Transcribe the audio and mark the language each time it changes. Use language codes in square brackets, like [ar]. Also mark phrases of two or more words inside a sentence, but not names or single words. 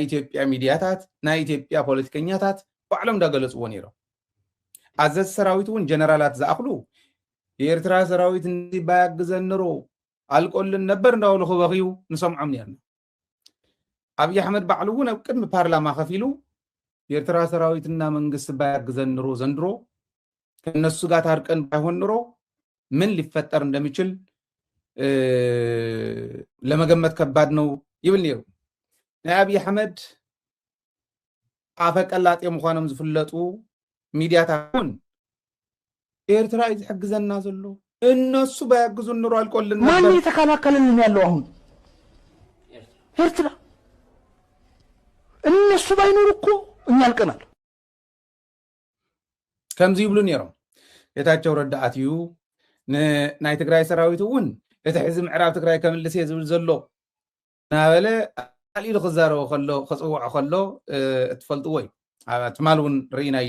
[ti] ኢትዮጵያ ሚድያታት ናይ ኢትዮጵያ ፖለቲከኛታት ባዕሎም ዳገለጽዎ ነይሮም ኣዘዝ ሰራዊት እውን ጀነራላት ዝኣኽሉ [am] የኤርትራ ሰራዊት ባያግዘን ነሮ አልቆልን ነበር [ti] እንዳውሉ ኸበኺዩ ንሰምዖም ነርና አብይ አሕመድ ባዕሉ እውን ኣብ ቅድሚ ፓርላማ ከፊሉ [am] የኤርትራ ሰራዊትና መንግስት ባያግዘን ነሮ ዘንድሮ ከነሱ ጋር ታርቀን ባይሆን ነሮ ምን ሊፈጠር እንደሚችል ለመገመት ከባድ ነው [ti] ይብል ነይሩ ናይ አብይ አሕመድ አፈቀላጤ ምዃኖም ዝፍለጡ ሚድያታውን ኤርትራ ይሕግዘና ዘሎ [am] እነሱ ባያግዙ ኑሮ አልቆልን ነበር ማን የተከላከለልን ያለው አሁን ኤርትራ እነሱ ባይኖር እኮ እኛ አልቀናል [ti] ከምዚ ይብሉ ነይሮም ጌታቸው ረዳ ኣትዩ ናይ ትግራይ ሰራዊት እውን እቲ ሕዝብ ምዕራብ ትግራይ ከምልስ ዝብል ዘሎ ናበለ ኣሊሉ ክዛረቦ ከሎ ክፅውዖ ከሎ እትፈልጥዎ እዩ ትማል እውን ርኢናዮ